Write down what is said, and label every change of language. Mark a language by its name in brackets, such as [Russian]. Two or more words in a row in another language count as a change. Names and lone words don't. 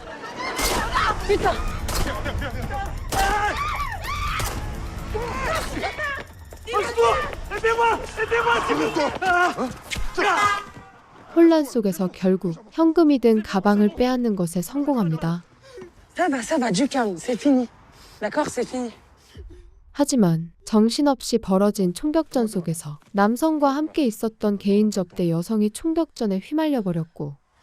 [Korean] 혼란 속에서 결국 현금이 든 가방을 빼앗는 것에 성공합니다. [French] Ça va, du calme, c'est fini. D'accord, c'est fini. [Korean] 하지만 정신없이 벌어진 총격전 속에서 남성과 함께 있었던 개인 접대 여성이 총격전에 휘말려 버렸고